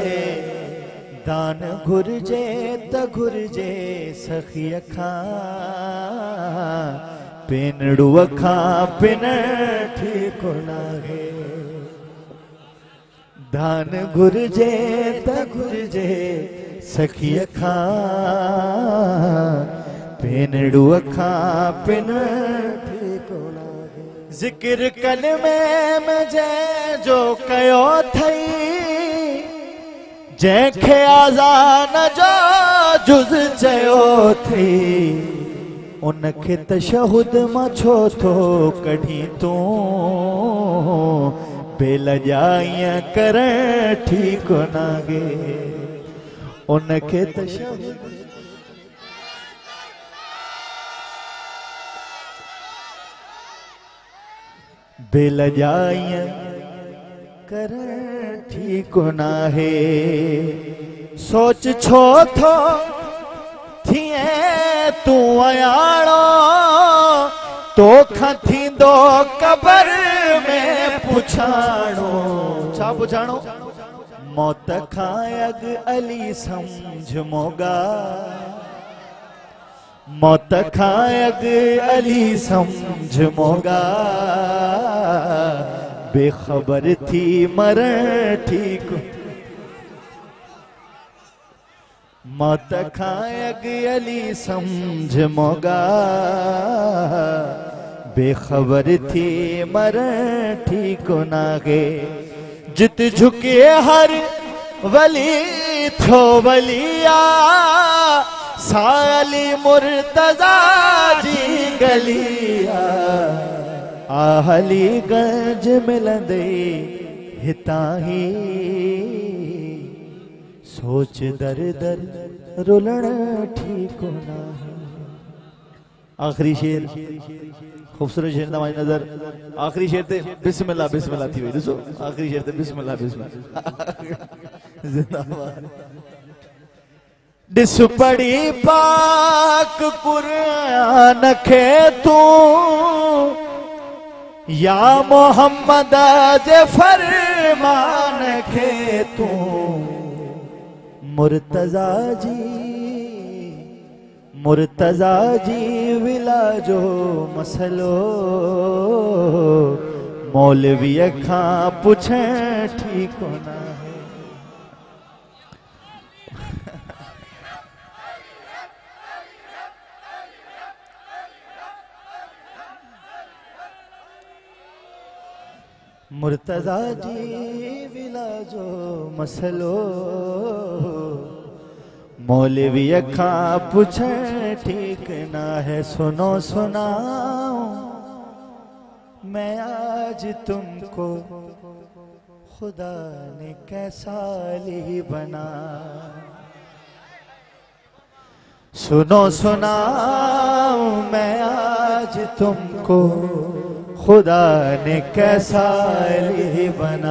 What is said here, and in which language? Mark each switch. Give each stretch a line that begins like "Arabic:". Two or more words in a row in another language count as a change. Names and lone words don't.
Sindhi: दान घुरजे त घुरजे सखी अखां पिनड़ू अखां पिन ठीक ना है। दान घुरजे त घुरजे सखी अखां पिनड़ू अखां पिन ठीक ना है। जिक्र कलमे में जंहिं जो कयो थई जंहिंखे आज़ान जो जुज़ चयो थी उनखे तशहुद मां छो थो कढी तूं बेलजाइया करण ठीक ना गे। उनखे तशहुद बेलजाइया करण ठीक ना है। सोच छो थो थिए तू अयाणो तोखां थींदो कबर में पुछाणो। छा पुछाणो? मौत खां अग अली समझ मोगा। मौत खां अग अली समझ मोगा। बेखबर थी मरण ठीक। मौत खां अग अली समझ मोगा। बेखबर थी मरण ठीक ना गे। जित झुके हर वली थो वलिया साली मुर्तजा जी गलिया। आहली गंज मिलंदे हितां ही सोच दर दर रुलण ठीक ना है। आखिरी शेर खूबसूरत शेर ना नजर। आखिरी शेर ते बिस्मिल्लाह बिस्मिल्लाह थी वही। ॾिसो आखिरी शेर ते बिस्मिल्लाह बिस्मिल्लाह जिंदाबाद। ॾिस पढ़ी पाक कुरान खे तूं या मोहम्मद जे फरमान खे तूं मुर्तजा जी विला जो मसलो मौलवीअ खां पुछण ठीक ना है। मुर्तजा जी विला जो मसलो मौलवीअ खां पुछण ठीक ना है।
Hindi: सुनो सुनाओ मैं आज तुमको खुदा ने कैसा ली बना। सुनो सुनाओ मैं आज तुमको खुदा ने कैसा अली बना।